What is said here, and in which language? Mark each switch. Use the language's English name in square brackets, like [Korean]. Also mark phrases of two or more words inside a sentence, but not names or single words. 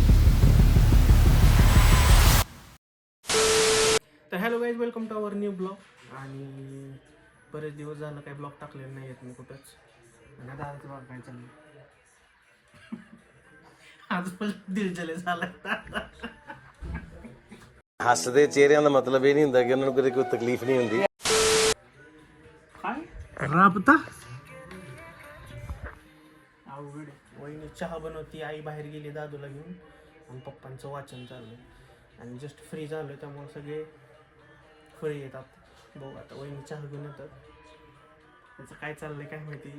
[English] तर hello guys, welcome to our new blog. [Marathi] आणि बरेच दिवस झालं काही ब्लॉग टाकलेले नाही आहेत मी कुठंच. आणि दादाचं बघा काय चाललं. आज पण दिल जले झाला. [Punjabi] हसदे चेहरिਆਂ ਦਾ ਮਤਲਬ ਇਹ ਨਹੀਂ ਹੁੰਦਾ ਕਿ ਉਹਨਾਂ ਨੂੰ ਕਦੇ ਕੋਈ ਤਕਲੀਫ ਨਹੀਂ ਹੁੰਦੀ. [Marathi] काय राबता अवघड. वहिनी चहा बनवती, आई बाहेर गेली दादूला घेऊन, आणि पप्पांचं वाचन चाललंय आणि [English] just free [Marathi] झालोय त्यामुळे सगळे फ्री येतात. बघू आता वहिनी चहा घेऊन येतात. त्याचं काय चाललंय काय माहिती.